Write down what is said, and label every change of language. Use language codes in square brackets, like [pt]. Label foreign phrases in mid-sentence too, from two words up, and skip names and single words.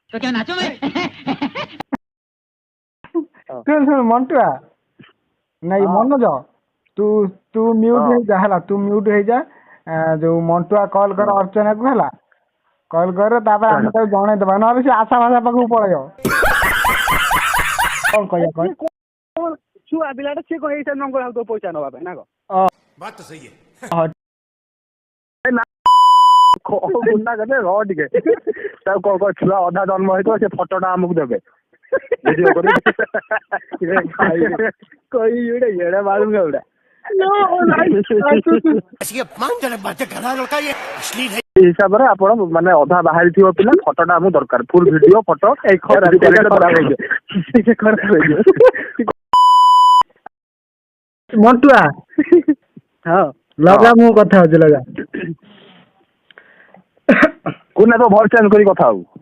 [or] ଶୁଣ ମଣ୍ଟୁଆ, ନାଇଁ ମନୋଜ, ତୁ ମ୍ୟୁଟ ହେଇଯା ହେଲା। ତୁ ମ୍ୟୁଟ ହେଇଯା। ଯୋଉ ମଣ୍ଟୁଆ କଲ୍ କର ଅର୍ଚ୍ଚନାକୁ ହେଲା। କଲ୍ କର, ତାପରେ ଆମେ ତାକୁ ଜଣେଇଦବା, ନହେଲେ ସେ ଆଶା ଭାଷା ପାଖକୁ ପଳେଇବ। କଣ କହିବା କହ? ଛୁଆ ପିଲାଟା ସିଏ କଣ ଏଇଟା ନଙ୍ଗଳ ଆଉ ପଇସା ନବା ପାଇଁ ନା କଣ? [hi] बात तो सही है। [or] ଗୁଣ୍ଡା କଲେ ରହ ଟିକେ। ତାକୁ କଣ ଛୁଆ ଅଧା ଜନ୍ମ ହେଇଥିବ, ସେ ଫଟୋଟା ଆମକୁ ଦେବେ ଭିଡିଓ କରି। କହିବି ଗୋଟେ ଏଡେ ବାଳୁଙ୍ଗା ଗୁଡା। [hi] ऐसी अपमानजनक बातें कर रहा है लड़का, ये अश्लील है। [or] ସେଇ ହିସାବରେ ଆପଣ ମାନେ ଅଧା ବାହାରିଥିବ ପିଲା, ଫଟୋଟା ଆମକୁ ଦରକାର। ଫୁଲ୍ ଭିଡିଓ ଫଟୋ। ମଣ୍ଟୁଆ ହଁ ଲଗା, ମୁଁ କଥା ହଉଛି ଲଗା। କୁନା ତ ଭଏସ୍ ଚେଞ୍ଜ କରି କଥା ହବୁ।